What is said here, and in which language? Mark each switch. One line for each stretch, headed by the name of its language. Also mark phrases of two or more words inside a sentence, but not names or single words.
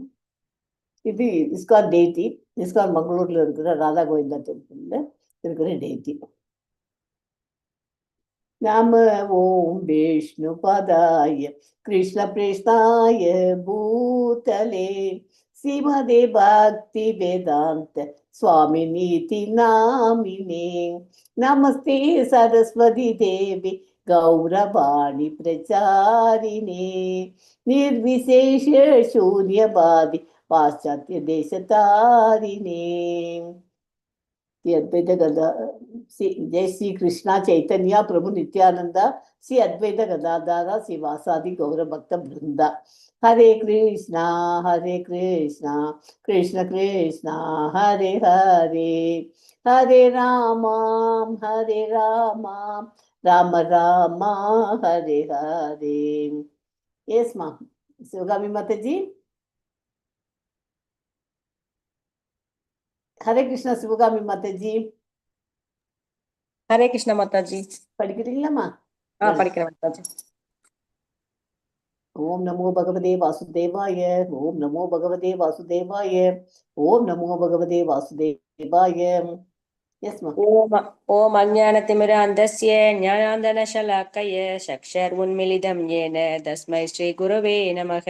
Tamil: இது இஸ்கான் டெய்டி, இஸ்கான் மங்களூர்ல இருக்கிற ராதா கோவிந்தா டெம்பிள்ல இருக்கிற டெய்டி.
Sanskrit: नम ॐ विष्णु पदाय कृष्ण प्रेष्णाय भूतले श्रीमते भक्ति वेदान्त स्वामी नीति नामिने नमस्ते सरस्वती देवी गौरवाणी प्रचारिणे निर्विशेष शून्यवादी पाश्चात्य देश तारिणे. अद्वैत गदा जय श्री कृष्णा चैतन्य प्रभु नित्यानंदा श्री अद्वैत गदाधारा श्री वासादि गौर भक्त वृंदा. हरे कृष्णा कृष्ण कृष्ण हरे हरे, हरे राम राम राम हरे हरे.
English: Yes ma'am शिवगामी
Hindi: माता जी. हरे कृष्णा शिवगामी माता जी. हरे कृष्णा माता जी.
Tamil: படிக்கிறீங்களாமா? படிக்கிறேன் மாதாஜி.
Sanskrit: ओम नमो भगवते वासुदेवाय, ओम नमो भगवते वासुदेवाय, ओम नमो भगवते वासुदेवाय.
English: Yes ma'am.
Sanskrit: ओम अज्ञानतिमिरान्धस्य ज्ञानाञ्जनशलाकय चक्षुरुन्मीलितं येन तस्मै श्रीगुरवे नमः.